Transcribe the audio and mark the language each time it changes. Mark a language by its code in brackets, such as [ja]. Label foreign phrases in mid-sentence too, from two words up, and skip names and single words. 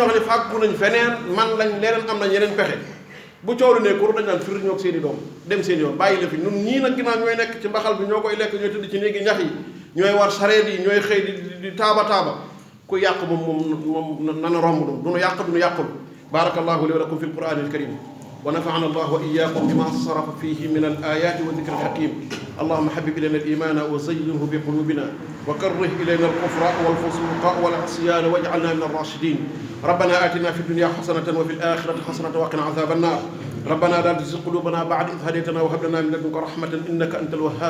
[wo] xam ne fàggu nañ feneen man lañ leneen am nañ yeneen pexe bu coow li ne kur dañ naan fir ñoo seen i doom dem seen yoon bàyyi la fi ñun ñii nag ginnaaw ñooy nekk ci mbaxal bi ñoo koy lekk ñooy tëdd ci néegi ñax yi ñooy war sareet yi ñooy xëy di taaba ku yàq moom nana romb du nu yàq du nu yàqul [ar] بارك الله لي ولكم في القرآن الكريم ونفعنا الله وإياكم بما صرف فيه من الآيات والذكر الحكيم اللهم حبب إلينا الإيمان وزينه بقلوبنا وكره إلينا الكفر والفسوق والعصيان واجعلنا من الراشدين. ربنا آتنا في الدنيا حسنة وفي الآخرة حسنة وقنا عذاب النار. ربنا لا تزغ قلوبنا بعد إذ هديتنا وهب لنا من لدنك رحمة إنك أنت الوهاب.